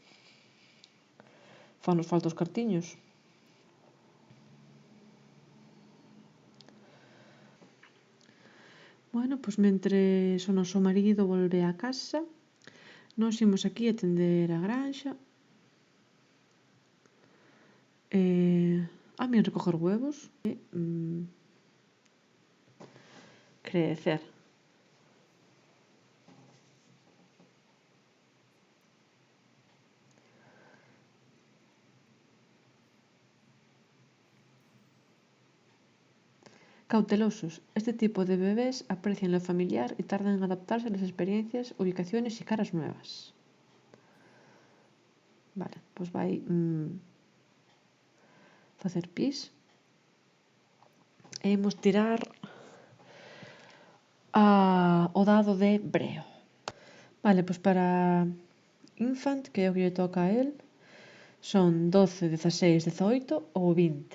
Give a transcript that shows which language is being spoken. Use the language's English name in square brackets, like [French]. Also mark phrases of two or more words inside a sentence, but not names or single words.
[Galician] Fanos falta os cartiños. Bueno, pois mentres o noso marido volve a casa, nós imos aquí atender a granxa. A min [Spanish] recoger huevos [Galician] e crecer. [Spanish] Cautelosos. Este tipo de bebés aprecian lo familiar y tardan en adaptarse a las experiencias, ubicaciones y caras nuevas. [Galician] Vale, pois vai facer pis. E imos tirar o dado de breo. Vale, pois para infant, que é o que lle toca a él, son 12, 16, 18 ou 20.